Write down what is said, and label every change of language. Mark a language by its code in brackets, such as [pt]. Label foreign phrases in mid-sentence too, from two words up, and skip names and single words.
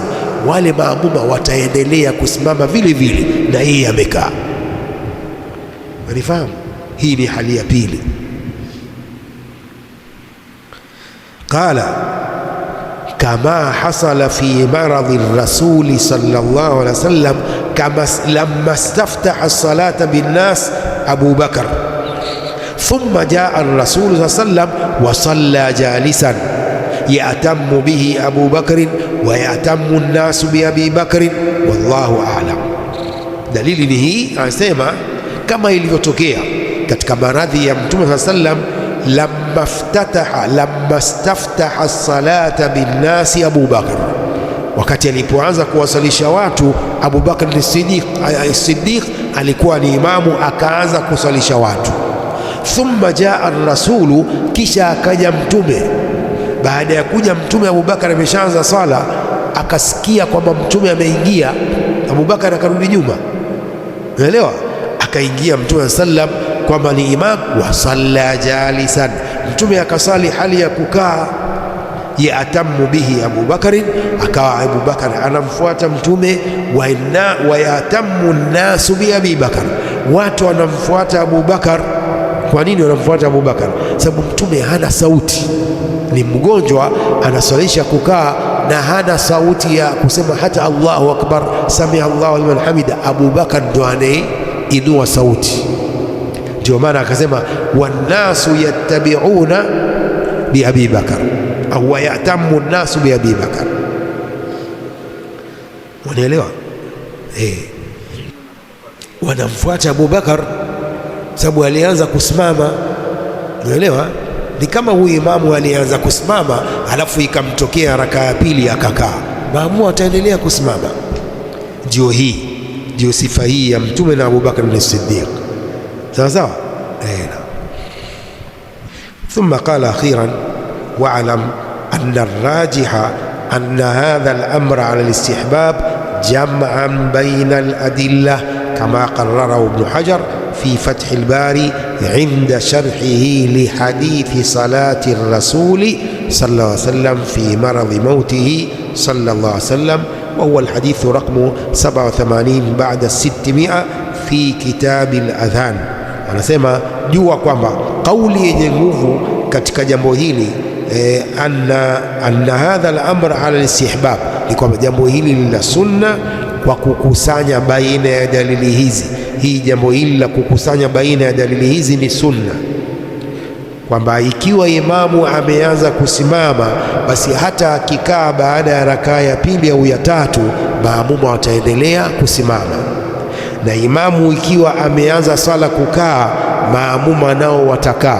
[sw] Wale maamuma wataendelea kusimama vile vile na yeye amekaa. Unifahamu? Hii ni hali ya pili. [ar] قال كما حصل في مرض الرسول صلى الله عليه وسلم، كما لما استفتح الصلاة بالناس أبو بكر ثم جاء الرسول صلى الله عليه وسلم وصلى جالسا يأتم به أبو بكر ويأتم الناس بأبي بكر والله أعلم. [sw] Dalili ni hii, anasema kama ilivyotokea katika maradhi ya Mtume [ar] صلى الله عليه وسلم, لما استفتح الصلاة بالناس أبو بكر, [sw] wakati alipoanza kuwasalisha watu Abu Bakr as-Siddiq alikuwa ni imamu, akaanza kusalisha watu. [ar] ثم جاء الرسول, [sw] kisha akaja Mtume. Baada ya kuja Mtume, Abu Bakar ameshaanza sala, akasikia kwamba Mtume ameingia, Abu Bakar akarudi nyuma, unaelewa? Akaingia Mtume sallam kwamba ni imam, [ar] وصلى جالسا, [sw] Mtume akasali hali ya kukaa. [ar] يأتم به أبو بكر, [sw] akawa Abu Bakar anamfuata Mtume, [ar] ويأتم الناس بأبي بكر, [sw] watu wanamfuata Abu Bakar. Kwa nini wanamfuata Abu Bakar? Sababu Mtume hana sauti, ni mgonjwa, anasalisha kukaa na hana sauti ya kusema hata [ar] الله أكبر، سمع الله لمن حمده. [sw] Abu Bakar ndo anayeinua sauti. Ndio maana akasema [ar] والناس يتبعون بأبي بكر أو يأتم الناس بأبي بكر. [sw] Unaelewa? Wanamfuata Abu Bakar sababu alianza kusimama, unaelewa? Ni kama huyu imamu alianza kusimama, alafu ikamtokea raka ya pili akakaa, maamu wataendelea kusimama. Ndio sifa hii ya Mtume na Abu Bakr as-Siddiq. sawa sawa. [ar] ثم قال أخيرا واعلم أن الراجح أن هذا الأمر على الاستحباب جمعا بين الأدلة كما قرره ابن حجر في فتح الباري عند شرحه لحديث صلاة الرسول صلى الله عليه وسلم في مرض موته صلى الله عليه وسلم، وهو الحديث رقم 87 بعد 600 في كتاب الأذان. [sw] Anasema jua kwamba kauli yenye nguvu katika jambo hili [ar] أن هذا الأمر على الاستحباب, [sw] ni kwamba jambo hili ni la sunna kwa kukusanya baina ya dalili hizi. Hii jambo hili la kukusanya baina ya dalili hizi ni sunna, kwamba ikiwa imamu ameanza kusimama, basi hata akikaa baada ya rakaa ya pili au ya tatu, maamuma wataendelea kusimama, na imamu ikiwa ameanza sala kukaa, maamuma nao watakaa.